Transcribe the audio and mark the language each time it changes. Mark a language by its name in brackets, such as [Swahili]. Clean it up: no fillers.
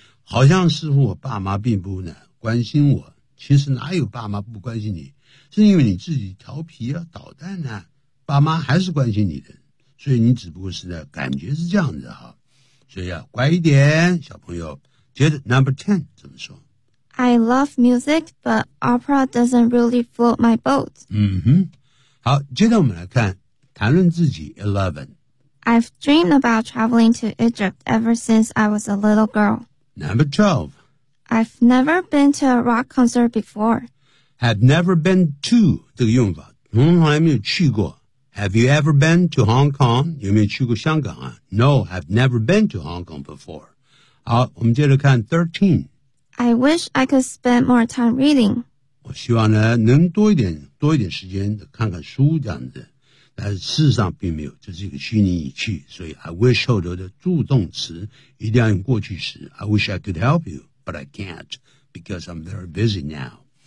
[Chinese] 好像似乎我爸妈并不呢关心我。其实哪有爸妈不关心你是因为你自己调皮啊捣蛋啊。爸妈还是关心你的。所以你只不过是在感觉是这样子哈。所以要乖一点，小朋友。接着 number 10 怎么说？ [English] I love music, but opera doesn't really float my boat. [Chinese] 嗯哼，好，接着我们来看谈论自己 11. [English] I've dreamed about traveling to Egypt ever since I was a little girl. Number 12. I've never been to a rock concert before. Have never been to [Chinese] 这个用法，从来没有去过。 [English] Have you ever been to Hong Kong? [Chinese] 有没有去过香港啊？ [English] No, I've never been to Hong Kong before. [Chinese] 好，我们接着看 13. [English] I wish I could spend more time reading. [Chinese] 我希望呢能多一点时间看看书这样子，但是事实上并没有，这是一个虚拟语气，所以 I wish 后头的助动词一定要用过去时。 [English] I wish I could help you, but I can't because I'm very busy now.